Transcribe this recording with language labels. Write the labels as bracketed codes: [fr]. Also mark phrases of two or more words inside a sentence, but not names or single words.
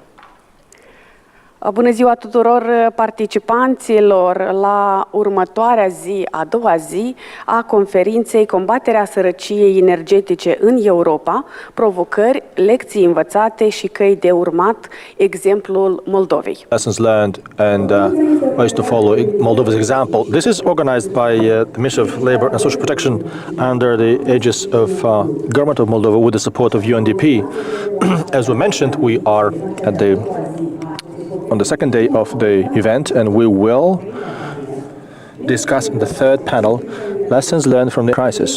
[ro] Bună ziua tuturor participanților la următoarea zi, a doua zi a conferinței Combaterea sărăciei energetice în Europa, provocări, lecții învățate și căi de urmat, exemplul Moldovei. [en] Lessons learned and ways to follow Moldova's example. This is organized by the Ministry of Labour and Social Protection under the aegis of Government of Moldova with the support of UNDP. As we mentioned, we are on the second day of the event, and we will discuss in the third panel lessons learned from the crisis.